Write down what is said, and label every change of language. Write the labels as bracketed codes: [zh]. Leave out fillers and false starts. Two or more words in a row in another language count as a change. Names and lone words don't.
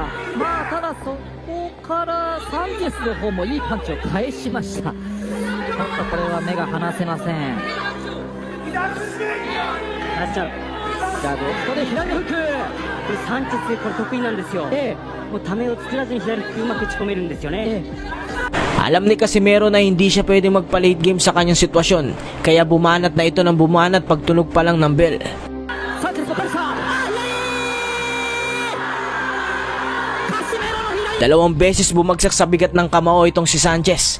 [ja] ただそこからサンチェスの方もいいパンチを返しました。ちょっとこれは目が離せません。なっちゃう。ここで左のフック。サンチェスこれ得意なんですよ。もうためを作らずに左フックうまく打ち込めるんですよね。 [tl] Alam ni Casimero na hindi siya pwede magpa-late game sa kanyang sitwasyon, kaya bumanat na ito ng bumanat pagtunog pa lang ng bell. Dalawang beses bumagsak sa bigat ng kamao itong si Sanchez.